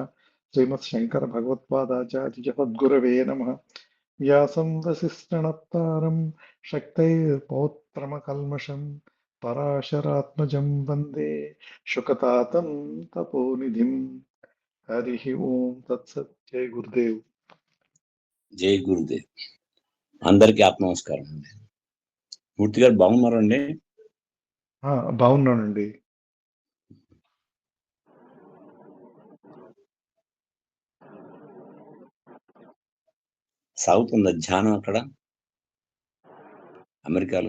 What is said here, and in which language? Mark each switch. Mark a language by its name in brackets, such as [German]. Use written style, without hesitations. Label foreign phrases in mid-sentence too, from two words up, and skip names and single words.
[Sanskrit] श्रीमत् शंकर भगवत्पादाचार्य जगद्गुरवे नमः. व्यासं वसिष्ठनप्तारं शक्तैर्पौत्रमकल्मषं पराशरात्मजं वन्दे शुकतातं तपोनिधिं. हरिः ओम तत्सत्. जय गुरुदेव. జై గురుదేవ్. [Telugu] అందరికీ ఆత్మ నమస్కారం అండి. మూర్తి గారు బాగున్నారండి? బాగున్నానండి. సాగుతుందా ధ్యానం అక్కడ అమెరికాలో?